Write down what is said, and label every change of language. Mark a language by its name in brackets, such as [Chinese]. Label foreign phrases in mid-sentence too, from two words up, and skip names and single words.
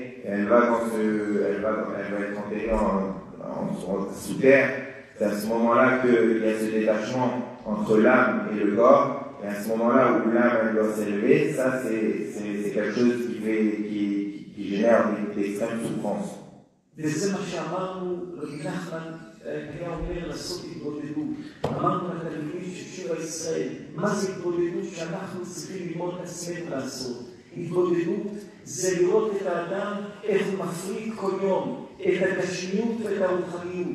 [French] Elle va être enterrée sous terre. C'est à ce moment-là qu'il y a ce détachement entre l'âme et le corps. Et à ce moment-là où l'âme elle doit s'élever, ça c'est quelque chose qui génère d'extrêmes souffrances. [Hebrew] וזה מה שאמרנו, רבי נחמן היה אומר לעשות התבודדות. אמרנו לתלמידים של שיעור ישראל, מה זה התבודדות שאנחנו צריכים ללמוד את עצמנו לעשות? התבודדות זה לראות את האדם איך הוא מפריד כל יום את הגשמיות ואת הרוחניות.